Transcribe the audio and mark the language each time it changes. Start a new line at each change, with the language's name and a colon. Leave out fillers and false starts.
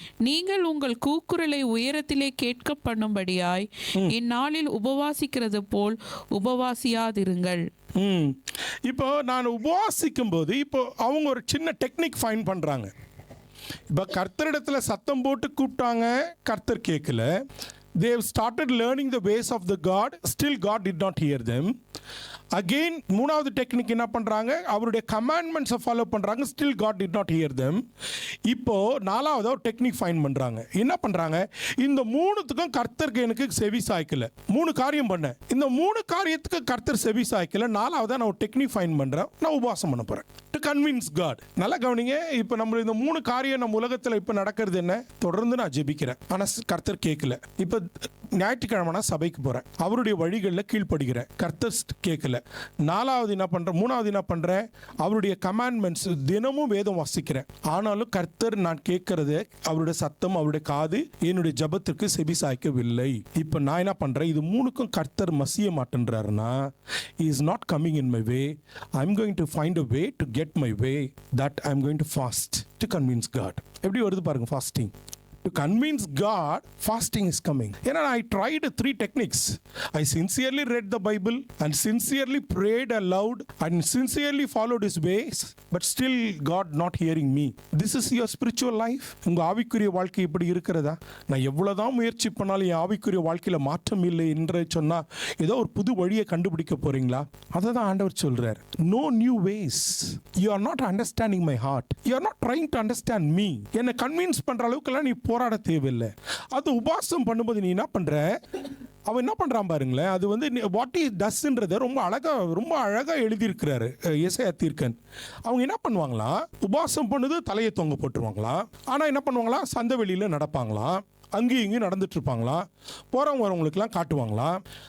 Tamil: நீங்கள் உங்கள் கூக்குரலை உயரத்திலே கேட்க பண்ணும்படியாய் இந்நாளில் உபவாசிக்கிறது போல் உபவாசியாதிருங்கள். இப்போ நான் உபவாசிக்கும் போது இப்போ அவங்க ஒரு சின்ன டெக்னிக் ஃபைன் பண்றாங்க. இப்போ கர்த்தரிடத்துல சத்தம் போட்டு கூப்பிட்டாங்க, கர்த்தர் கேட்கல.
English: They have started learning the ways of the God, still God did not hear them.
Tamil: Again, மூணாவது டெக்னிக் என்ன பண்றாங்க? அவருடைய கமாண்ட்மெண்ட்ஸை ஃபாலோ பண்றாங்க,
English: still God did not hear them.
Tamil: இப்போ நாலாவது ஒரு டெக்னிக் ஃபைன் பண்றாங்க. என்ன பண்றாங்க? இந்த மூணுத்துக்கும் கர்த்தருக்கு எனக்கு செவி சாய்க்கல. 3 காரியம் பண்ணேன், இந்த 3 காரியத்துக்கு கர்த்தர் செவி சாய்க்கல. நாலாவதா நான் ஒரு டெக்னிக் ஃபைன் பண்றேன், நான் உபவாசம் பண்ண போறேன்.
English: To convince God.
Tamil: நல்லா கவனிங்க. இப்போ நம்ம இந்த 3 காரியம் நம்ம உலகத்தில் இப்போ நடக்கிறது என்ன? தொடர்ந்து நான் ஜெபிக்கிறேன், ஆனால் கர்த்தர் கேட்கல. இப்போ ஞாயிற்றுக்கிழமை நான் சபைக்கு போகிறேன், அவருடைய வழிகளில் கீழ்ப்படுகிறேன், கர்த்தர் கேட்கல. 4வது என்ன பண்ணுறேன், 3வது என்ன பண்ணுறேன், அவருடைய கமாண்ட்மெண்ட்ஸ் தினமும் வேதம் வாசிக்கிறேன், ஆனாலும் கர்த்தர் நான் கேட்கறது அவருடைய சத்தம், அவருடைய காது என்னுடைய ஜபத்திற்கு செவி சாய்க்கவில்லை. இப்போ நான் என்ன பண்ணுறேன், இது 3க்கும் கர்த்தர் மசிய மாட்டேன்றாருன்னா,
English: he is not coming in my way, I'm going to find a way to get my way, that I'm going to fast to convince God.
Tamil: எப்படி வருது பாருங்க fasting.
English: To convince God, fasting is coming. And I tried 3 techniques. I sincerely read the Bible and sincerely prayed aloud and sincerely followed His ways, but still God not hearing me. This is your spiritual life.
Tamil: உங்க ஆவிக்குரிய வாழ்க்கை இப்படி இருக்கிறதா? நான் எவ்வளவுதான் முயற்சி பண்ணாலும் என் ஆவிக்குரிய வாழ்க்கையில மாற்றம் இல்லை என்று சொன்னா ஏதோ ஒரு புது வழியை கண்டுபிடிக்க போறீங்களா? அதை தான் ஆண்டவர் சொல்றார்.
English: No new ways. You are not understanding my heart. You are not trying to understand me.
Tamil: என்னை கன்வின்ஸ் பண்ற அளவுக்குலாம் நீ போராட தேவையில்லை. அது உபாசம் பண்ணும்போது நீ என்ன பண்ற, அவன் என்ன பண்றான் பாருங்களேன். அது வந்து வாட் இஸ் டஸ்ன்றதை ரொம்ப அழகா எழுதியிருக்கிறாரு எசேயா தீர்க்கன். அவங்க என்ன பண்ணுவாங்களாம், உபாசம் பண்ணுது தலையை தொங்க போட்டுருவாங்களாம், ஆனால் என்ன பண்ணுவாங்களாம், சந்த வெளியில் நடப்பாங்களாம், அங்கேயும் இங்கேயும் நடந்துட்டு இருப்பாங்களாம், போகிறவங்க வரவங்களுக்குலாம் காட்டுவாங்களாம்.